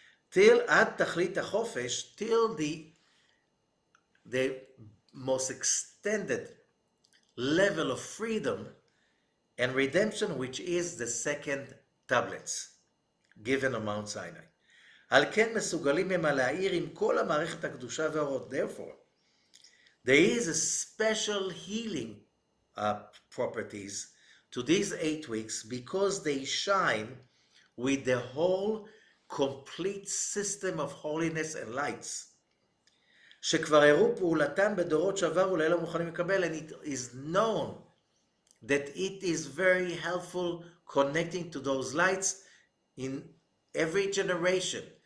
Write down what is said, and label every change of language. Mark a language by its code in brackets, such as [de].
[en] till [he] עד תכלית החופש, [en] till the most extended level of freedom and redemption, which is the second tablets given on Mount Sinai. [he] על כן מסוגלים הם להאיר עם כל המערכת הקדושה והאורות. [en] Therefore, there is a special healing properties to these 8 weeks because they shine with the whole complete system of holiness and lights. [he] שכבר הראו פעולתם בדורות שעברו לאלה מוכנים לקבל, [en] and it is known that it is very helpful connecting to those lights in every generation.